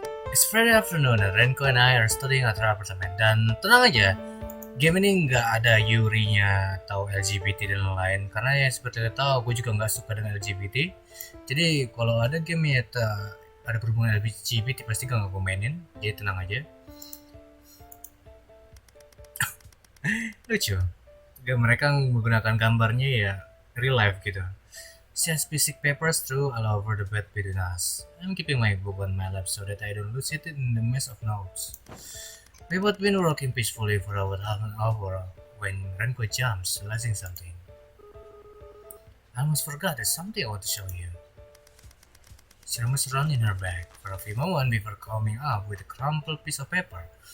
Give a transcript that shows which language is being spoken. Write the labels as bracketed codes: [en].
[en] It's Friday afternoon and Renko and I are studying at our apartment. [id] Dan tenang aja, game ini nggak ada Yuri-nya atau LGBT dan lain-lain. Karena ya seperti lo tahu, gue juga nggak suka dengan LGBT. Jadi kalau ada game ya ada berhubungan LGBT pasti gak gue mainin. Jadi tenang aja. Lucu. Mereka menggunakan gambarnya ya real life gitu. [en] She has basic papers through all over the bed between us. I'm keeping my book on my lap so that I don't lose it in the mess of notes. We've both been working peacefully for about half an hour when Renko jumps, realizing something. I almost forgot there's something I want to show you. She rumbles around in her bag for a few moments before coming up with a crumpled piece of paper.